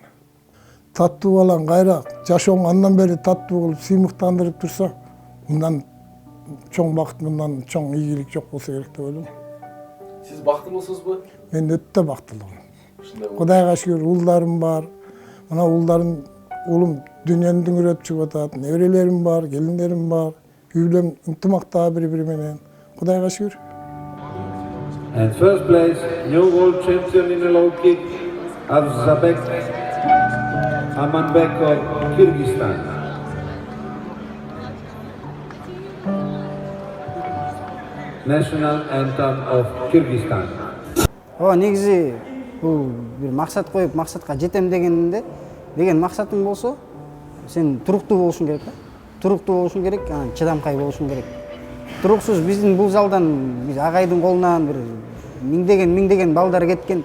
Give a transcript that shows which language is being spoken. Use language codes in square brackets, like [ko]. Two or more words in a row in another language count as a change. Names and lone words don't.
[ky] Таттуу балаң кайра жашооң андан бери таттуу кылып сыймыктандырып турса, мындан чоң бакыт, мындан чоң ийгилик жок болсо керек деп ойлойм. Сиз бактылуусузбу? Мен өтө бактылуумун. Кудайга шүгүр, уулдарым бар. Мына уулум дүйнөнү дүңүрөтүп чыгып атат. Неберелерим бар, келиндерим бар. Үйлөм ынтымакта бири-бири менен. Кудайга шүгүр. [en] And first place, new world champion in a low kick, Avzabek Amanbek of Kyrgyzstan. National anthem of Kyrgyzstan. [ky] ооба негизи бул бир максат коюп максатка жетем деген максатың болсо сен туруктуу болушуң керек да. Туруктуу болушуң керек, анан чыдамкай болушуң керек. Туруксуз биздин бул залдан биз агайдын колунан бир миңдеген балдар кеткен.